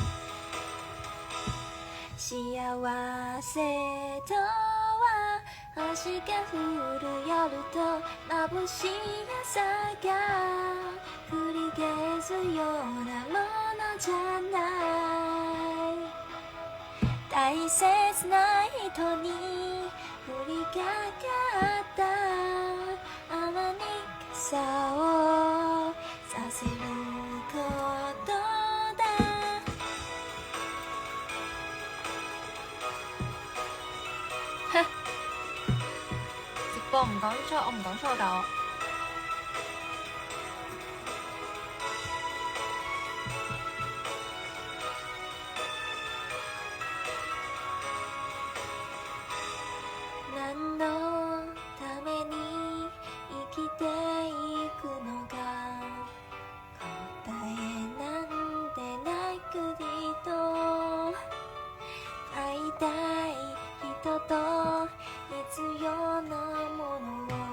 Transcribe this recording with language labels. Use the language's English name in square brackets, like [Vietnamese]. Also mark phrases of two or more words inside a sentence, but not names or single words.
[Japanese] 幸せとは星が降る夜と眩しい朝が繰り返すようなものじゃない大切な人に降りかかった雨に傘をさせることだ [Cantonese] 直播唔講粗，我唔講粗㗎 [Japanese] 何のために生きていくのか答えなんてない国と会いたい人と必要なものを